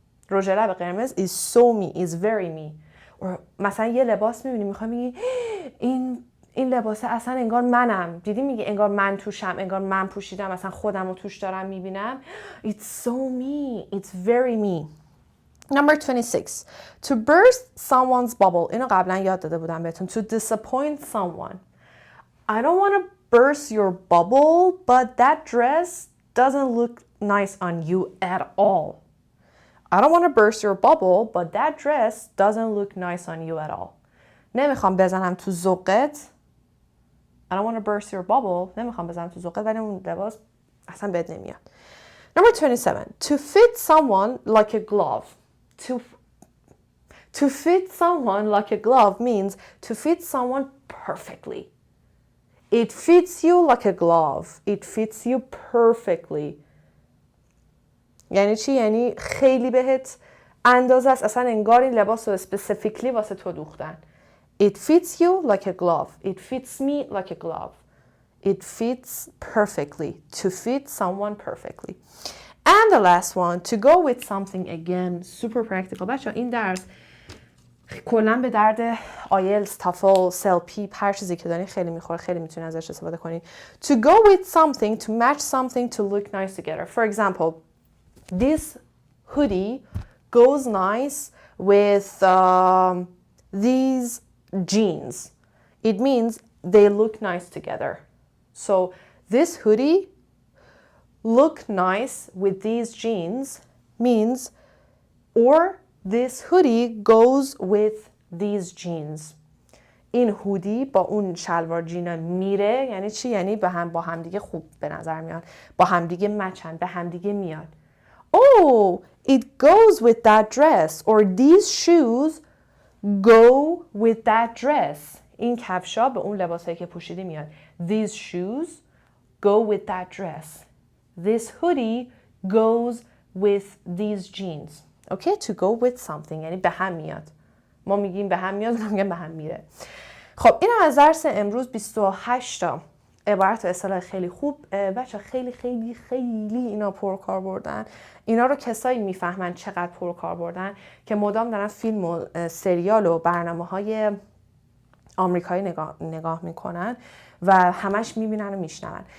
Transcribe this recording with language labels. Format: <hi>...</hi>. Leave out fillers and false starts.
<fa>رژ لب قرمز</fa> <en>is so me, is very me.</en> <fa>مثلا یه لباس میبینی میخوای میگی این لباسه اصلا انگار منم. دیدی میگه انگار من توشم، انگار من پوشیدم، اصلا خودم رو توش دارم میبینم.</fa> <en>It's so me, it's very me. Number 26. To burst someone's bubble.</en> <fa>اینو قبلا یاد داده بودم بهتون.</fa> <en>To disappoint someone. I don't want to burst your bubble, but that dress doesn't look nice on you at all. I don't want to burst your bubble, but that dress doesn't look nice on you at all.</en> <fa>نمیخوام بزنم تو ذوقت.</fa> <en>I don't want to burst your bubble.</en> <fa>نمیخوام بزنم تو ذوقت ولی اون لباس اصلا بد نمیاد.</fa> <en>Number 27. To fit someone like a glove. To fit someone like a glove means to fit someone perfectly. It fits you like a glove. It fits you perfectly.</en> <fa>یعنی چی؟ یعنی خیلی بهت اندازه است. اصلا انگار این لباس رو specifically واسه تو دوختن.</fa> <en>It fits you like a glove. It fits me like a glove. It fits perfectly. To fit someone perfectly. And the last one, to go with something again, super practical.</en> <fa>بچه این درس کلاً به درد آیلتس، تافل، سلپی، هر چیزی که دارین خیلی میخوره، خیلی میتونین ازش استفاده کنین.</fa> <en>To go with something, to match something, to look nice together. For example, this hoodie goes nice with these jeans. It means they look nice together. So this hoodie look nice with these jeans means or this hoodie goes with these jeans.</en> <fa>این هودی با اون شلوار جینا میره یعنی چی؟ یعنی با هم دیگه خوب به نظر میاد. با هم دیگه مچن، به هم دیگه میاد.</fa> <en>Oh, it goes with that dress or these shoes go with that dress.</en> <fa>این کفشا به اون لباسایی که پوشیدی میاد.</fa> <en>These shoes go with that dress. This hoodie goes with these jeans. Okay, to go with something</en> <fa>یعنی به هم میاد. ما میگیم به هم میاد، اونا میگن به هم میره. خب این از درس امروز 28 تا عبارت و اصطلاح خیلی خوب. بچه خیلی خیلی خیلی اینا پرکار بردن. اینا رو کسایی میفهمن چقدر پرکار بردن که مدام دارن فیلم و سریال و برنامه‌های آمریکایی نگاه میکنن و همش میبینن و میشنون.</fa>